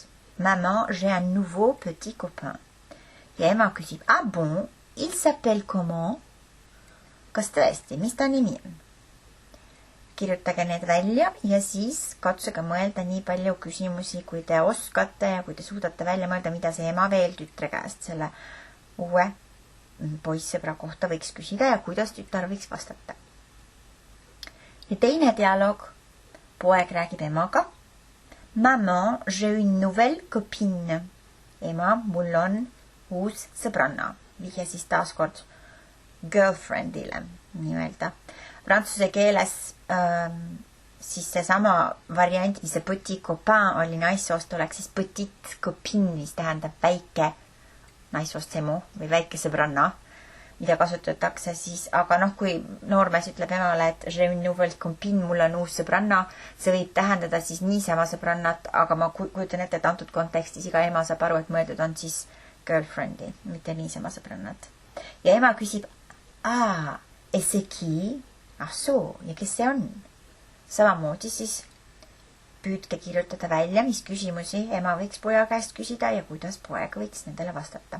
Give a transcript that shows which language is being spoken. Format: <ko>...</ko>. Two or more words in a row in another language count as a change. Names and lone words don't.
<fr>Maman, j'ai un nouveau petit copain.</fr> <et>Ja ema küsib,</et> <fr>ah bon, il s'appelle comment?</fr> <et>Kas tõesti, mis ta nimi on? Kirjutage need välja ja siis katsuge mõelda nii palju küsimusi, kui te oskate ja kui te suudate välja mõelda, mida see ema veel tütre käest selle uue poissõbra kohta võiks küsida ja kuidas tütar võiks vastata. Ja teine dialoog. Poeg räägib emaga.</et> <fr>Maman, j'ai une nouvelle copine.</fr> <et>Ema, mul on uus sõbranna. Vihje siis taaskord girlfriendile, nii-öelda. Prantsuse keeles siis see sama variant, mis see</et> <fr>petit copain</fr> <et>oli naissoost, oleks siis</et> <fr>petit copine,</fr> <et>mis tähendab väike naissoost semu või väike sõbranna, mida kasutatakse siis, aga kui noormees ütleb emale, et</et> <fr>j'ai une nouvelle copine,</fr> <et>mul on uus sõbranna, see võib tähendada siis niisama sõbrannat, aga ma kujutan ette, et antud kontekstis iga ema saab aru, et mõeldud on siis girlfriend'i, mitte niisama sõbrannat. Ja ema küsib, et see qui? Ah soo, ja kes see on? Samamoodi siis püüdke kirjutada välja, mis küsimusi ema võiks poja käest küsida ja kuidas poeg võiks nendele vastata.</et>